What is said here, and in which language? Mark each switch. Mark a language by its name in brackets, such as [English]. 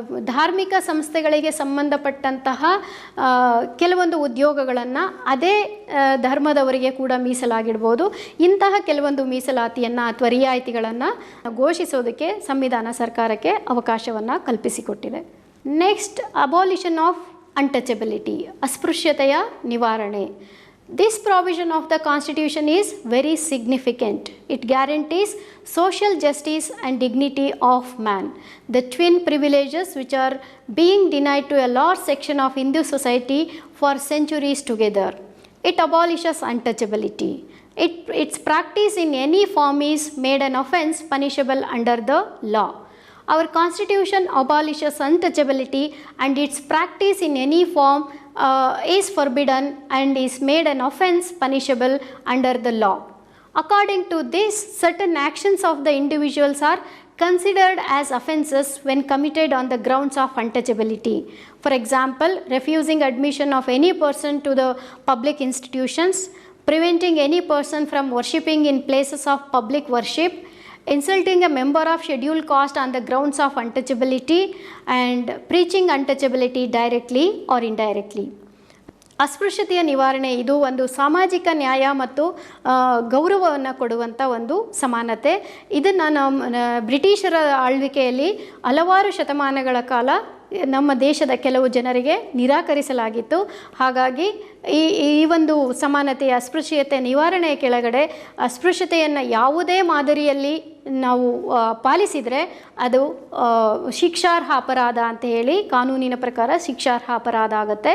[Kannada] ಧಾರ್ಮಿಕ ಸಂಸ್ಥೆಗಳಿಗೆ ಸಂಬಂಧಪಟ್ಟಂತಹ ಕೆಲವೊಂದು ಉದ್ಯೋಗಗಳನ್ನು ಅದೇ ಧರ್ಮದವರಿಗೆ ಕೂಡ ಮೀಸಲಾಗಿಡ್ಬೋದು. ಇಂತಹ ಕೆಲವೊಂದು ಮೀಸಲಾತಿಯನ್ನು ಅಥವಾ ರಿಯಾಯಿತಿಗಳನ್ನು ಘೋಷಿಸೋದಕ್ಕೆ ಸಂವಿಧಾನ ಸರ್ಕಾರಕ್ಕೆ ಅವಕಾಶವನ್ನು ಕಲ್ಪಿಸಿಕೊಟ್ಟಿದೆ. [English] next, abolition of untouchability, [Kannada] ಅಸ್ಪೃಶ್ಯತೆಯ ನಿವಾರಣೆ. [English] This provision of the Constitution is very significant. It guarantees social justice and dignity of man, the twin privileges which are being denied to a large section of Hindu society for centuries together. It abolishes untouchability. Its practice in any form is made an offence punishable under the law. Our Constitution abolishes untouchability and its practice in any form is forbidden and is made an offence punishable under the law. According to this, certain actions of the individuals are considered as offences when committed on the grounds of untouchability. For example, refusing admission of any person to the public institutions, preventing any person from worshipping in places of public worship, insulting a member of scheduled caste on the grounds of untouchability, and preaching untouchability directly or indirectly. [Kannada] ಅಸ್ಪೃಶ್ಯತೆಯ ನಿವಾರಣೆ ಇದು ಒಂದು ಸಾಮಾಜಿಕ ನ್ಯಾಯ ಮತ್ತು ಗೌರವವನ್ನು ಕೊಡುವಂಥ ಒಂದು ಸಮಾನತೆ. ಇದನ್ನು ಬ್ರಿಟಿಷರ ಆಳ್ವಿಕೆಯಲ್ಲಿ ಹಲವಾರು ಶತಮಾನಗಳ ಕಾಲ ನಮ್ಮ ದೇಶದ ಕೆಲವು ಜನರಿಗೆ ನಿರಾಕರಿಸಲಾಗಿತ್ತು. ಹಾಗಾಗಿ ಈ ಒಂದು ಸಮಾನತೆಯ ಅಸ್ಪೃಶ್ಯತೆ ನಿವಾರಣೆಯ ಕೆಳಗಡೆ ಅಸ್ಪೃಶ್ಯತೆಯನ್ನು ಯಾವುದೇ ಮಾದರಿಯಲ್ಲಿ ನಾವು ಪಾಲಿಸಿದರೆ ಅದು ಶಿಕ್ಷಾರ್ಹ ಅಪರಾಧ ಅಂತ ಹೇಳಿ ಕಾನೂನಿನ ಪ್ರಕಾರ ಶಿಕ್ಷಾರ್ಹ ಅಪರಾಧ ಆಗುತ್ತೆ.